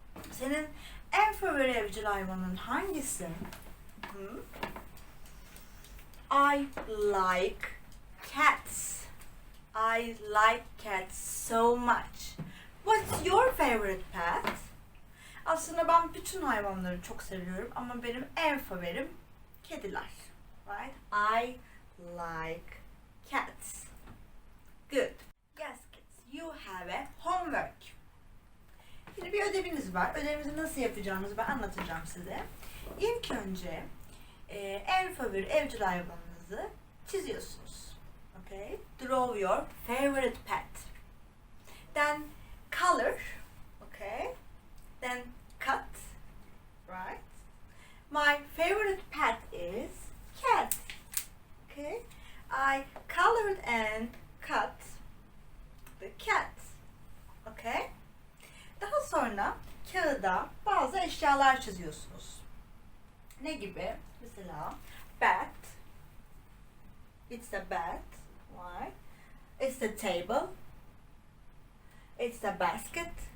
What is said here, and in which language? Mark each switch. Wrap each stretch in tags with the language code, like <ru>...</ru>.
<tr>Senin en favori evcil hayvanın hangisi?</tr> <en>I like cats. I like cats so much. What's your favorite pet?</en> <tr>Aslında ben bütün hayvanları çok seviyorum ama benim en favorim kediler.</tr> <en>Right? I like cats. Good. Yes kids, you have a homework.</en> <tr>Şimdi bir ödeviniz var. Ödevinizi nasıl yapacağınızı ben anlatacağım size. İlk önce en favori evcil hayvanınızı çiziyorsunuz.</tr> <en>Okay? Draw your favorite pet. Then color. Okay? Then cut. Right? My favorite pet is cat. Okay? I colored and cut the cat. Okay?</en> <tr>Daha sonra kağıda bazı eşyalar çiziyorsunuz. Ne gibi? Mesela</tr> <en>bat. It's a bat. Right? It's the table. It's the basket.</en>